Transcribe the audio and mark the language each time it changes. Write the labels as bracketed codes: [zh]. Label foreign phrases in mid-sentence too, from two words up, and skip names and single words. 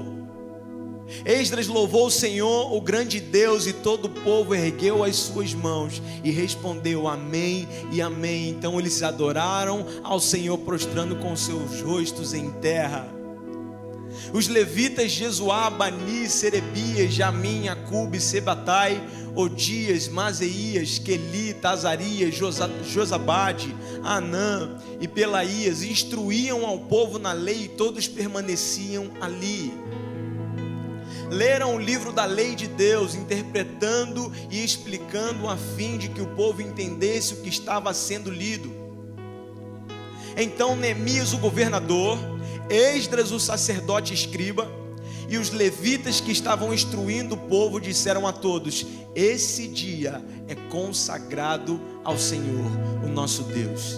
[pt] Esdras louvou o Senhor, o grande Deus, e todo o povo ergueu as suas mãos e respondeu amém e amém. Então eles adoraram ao Senhor, prostrando com seus rostos em terra. Os levitas Jesuá, Bani, Serebias, Jamim, Acube, Sebatai, Odias, Mazeías, Quelita, Azarias, Josabade, Anã e Pelaías instruíam ao povo na lei, e todos permaneciam ali. Leram o livro da lei de Deus, interpretando e explicando a fim de que o povo entendesse o que estava sendo lido. Então Neemias, o governador, Esdras, o sacerdote escriba, e os levitas que estavam instruindo o povo disseram a todos: esse dia é consagrado ao Senhor, o nosso Deus.